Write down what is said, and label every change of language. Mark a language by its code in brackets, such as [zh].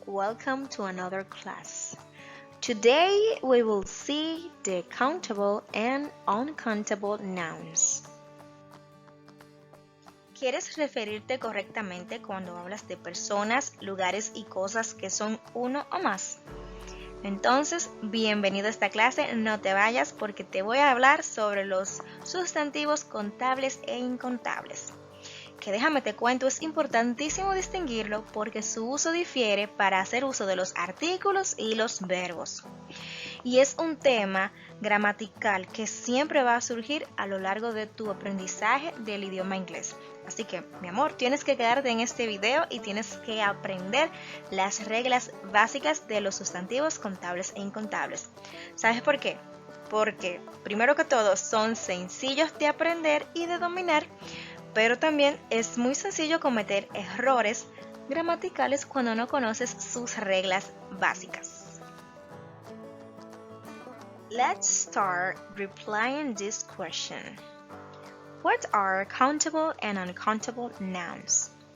[en] Welcome to another class. Today we will see the countable and uncountable nouns. [es] ¿Quieres referirte correctamente cuando hablas de personas, lugares y cosas que son uno o más? Entonces, bienvenido a esta clase, no te vayas porque te voy a hablar sobre los sustantivos contables e incontables. Que déjame te cuento, es importantísimo distinguirlo porque su uso difiere para hacer uso de los artículos y los verbos. Y es un tema gramatical que siempre va a surgir a lo largo de tu aprendizaje del idioma inglés. Así que, mi amor, tienes que quedarte en este video y tienes que aprender las reglas básicas de los sustantivos contables e incontables. ¿Sabes por qué? Porque, primero que todo, son sencillos de aprender y de dominar, pero también es muy sencillo cometer errores gramaticales cuando no conoces sus reglas básicas. [en] Let's start replying this question. What are countable and uncountable nouns?